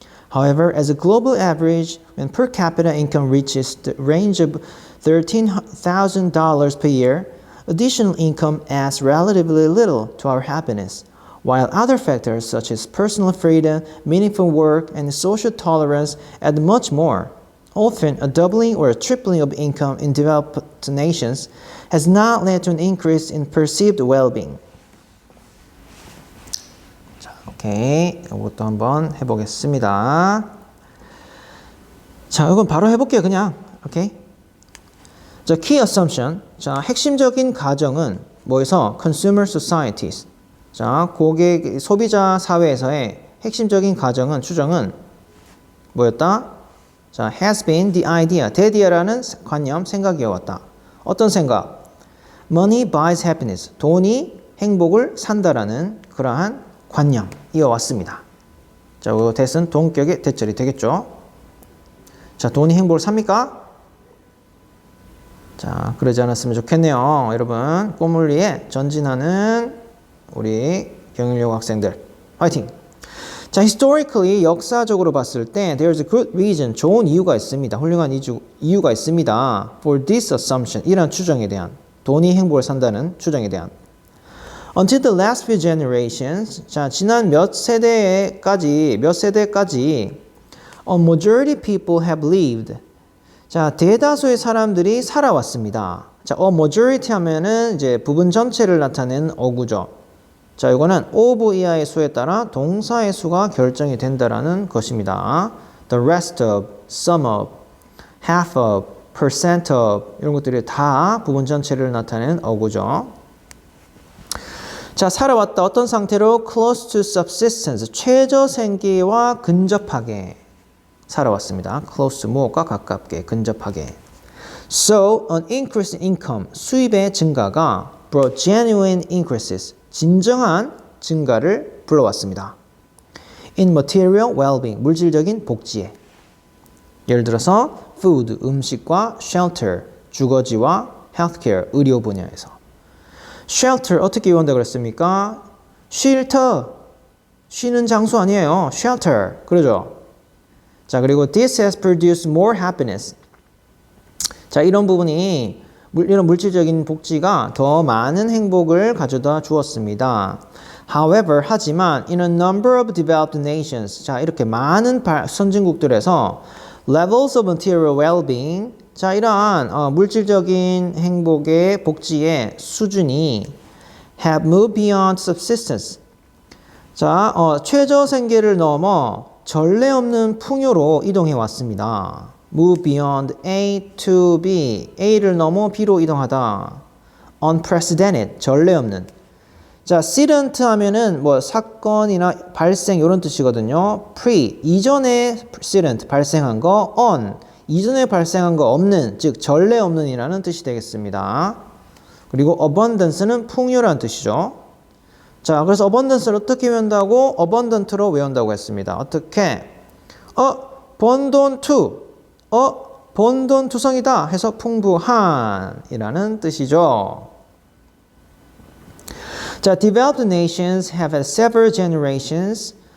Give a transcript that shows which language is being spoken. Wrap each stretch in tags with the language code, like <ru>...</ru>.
<en>However, as a global average, when per capita income reaches the range of $13,000 per year, additional income adds relatively little to our happiness, while other factors such as personal freedom, meaningful work, and social tolerance add much more. Often, a doubling or a tripling of income in developed nations has not led to an increase in perceived well-being.</en> <ko>오케이. 이것도 한번 해보겠습니다. 자, 이건 바로 해볼게요. 그냥. 오케이. 자,</ko> <en>key assumption.</en> <ko>자, 핵심적인 가정은 뭐에서?</ko> <en>consumer societies.</en> <ko>자, 고객, 소비자 사회에서의 핵심적인 가정은, 추정은 뭐였다? 자,</ko> <en>has been the idea.</en> <ko>대디어라는 관념, 생각이었다. 어떤 생각?</ko> <en>Money buys happiness.</en> <ko>돈이 행복을 산다라는 그러한 관념 이어왔습니다. 자, 이</ko> <en>that</en> <ko>은 동격의 대절이 되겠죠. 자, 돈이 행복을 삽니까? 자, 그러지 않았으면 좋겠네요. 여러분, 꿈을 위해 전진하는 우리 경일여고 학생들 화이팅! 자, historically 역사적으로 봤을 때</ko> <en>there's a good reason,</en> <ko>좋은 이유가 있습니다. 훌륭한 이유가 있습니다.</ko> <en>for this assumption,</en> <ko>이런 추정에 대한, 돈이 행복을 산다는 추정에 대한.</ko> <en>Until the last few generations,</en> <ko>자, 지난 몇 세대까지</ko> <en>a majority people have lived.</en> <ko>자, 대다수의 사람들이 살아왔습니다. 자,</ko> <en>a majority</en> <ko>하면은 이제 부분 전체를 나타내는 어구죠. 자, 이거는 of 이하의 수에 따라 동사의 수가 결정이 된다라는 것입니다.</ko> <en>The rest of, some of, half of, percent of</en> <ko>이런 것들이 다 부분 전체를 나타내는 어구죠. 자, 살아왔다. 어떤 상태로?</ko> <en>close to subsistence,</en> <ko>최저 생계와 근접하게 살아왔습니다. close to 무엇과 가깝게, 근접하게.</ko> <en>So, an increase in income,</en> <ko>수입의 증가가</ko> <en>brought genuine increases,</en> <ko>진정한 증가를 불러왔습니다.</ko> <en>In material well-being,</en> <ko>물질적인 복지에. 예를 들어서</ko> <en>food,</en> <ko>음식과 shelter, 주거지와</ko> <en>healthcare,</en> <ko>의료 분야에서. shelter 어떻게 외운다고 그랬습니까? shelter, 쉬는 장소 아니에요. shelter, 그러죠? 자, 그리고</ko> <en>this has produced more happiness.</en> <ko>자, 이런 부분이 이런 물질적인 복지가 더 많은 행복을 가져다 주었습니다.</ko> <en>However,</en> <ko>하지만</ko> <en>in a number of developed nations,</en> <ko>자, 이렇게 많은 선진국들에서</ko> <en>levels of material well-being,</en> <ko>자, 이러한 물질적인 행복의 복지의 수준이</ko> <en>have moved beyond subsistence.</en> <ko>자, 최저 생계를 넘어 전례 없는 풍요로 이동해 왔습니다.</ko> <en>Move beyond A to B.</en> <ko>A를 넘어 B로 이동하다.</ko> <en>Unprecedented.</en> <ko>전례 없는. 자, accident 하면은 뭐 사건이나 발생 이런 뜻이거든요. Pre. 이전에 accident 발생한 거. On. 이전에 발생한 거 없는. 즉 전례 없는이라는 뜻이 되겠습니다. 그리고 abundance는 풍요라는 뜻이죠. 자, 그래서 abundance를 어떻게 외운다고? abundant로 외운다고 했습니다. 어떻게? 번 돈 to. 번 돈 투성이다 해서 풍부한 이라는 뜻이죠. 자,</ko> <en>developed nations have had several generations.</en>